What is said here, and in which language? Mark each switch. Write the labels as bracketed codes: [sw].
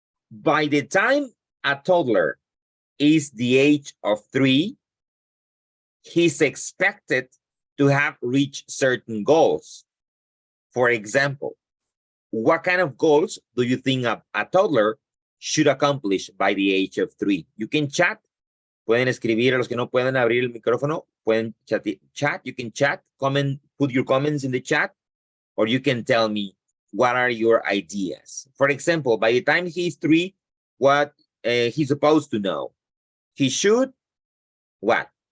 [en] By the time a toddler is the age of 3, he's expected to have reached certain goals. For example, what kind of goals do you think a toddler should accomplish by the age of 3? You can chat. [es] Pueden escribir a los que no pueden abrir el micrófono. Pueden chat. [en] You can chat, comment, put your comments in the chat, or you can tell me what are your ideas. For example, by the time he's 3, what he's supposed to know? He should what?